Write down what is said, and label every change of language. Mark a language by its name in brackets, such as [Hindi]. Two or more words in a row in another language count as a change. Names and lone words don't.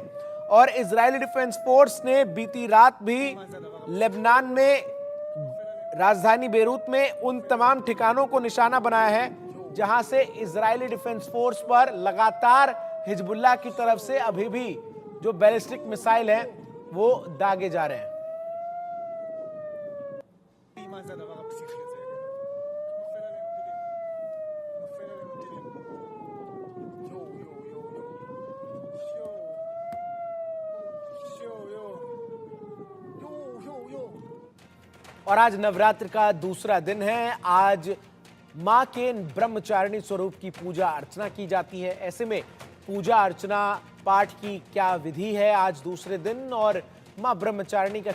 [Hindi] और इजरायली डिफेंस फोर्स ने बीती रात भी लेबनान में राजधानी बेरूत में उन तमाम ठिकानों को निशाना बनाया है जहां से इजरायली डिफेंस फोर्स पर लगातार हिजबुल्लाह की तरफ से अभी भी जो [English] ballistic missile [Hindi] है वो दागे जा रहे हैं। [Hebrew] מה זה הדבר הפסיכי הזה? נופל עלינו טילים. נופל עלינו טילים. יואו, יואו, יואו, יואו. יואו, יואו, יואו. [Hindi] और आज नवरात्र का दूसरा दिन है। आज मां के ब्रह्मचारिणी स्वरूप की पूजा अर्चना की जाती है। ऐसे में पूजा अर्चना पाठ की क्या विधि है आज दूसरे दिन, और मां ब्रह्मचारिणी का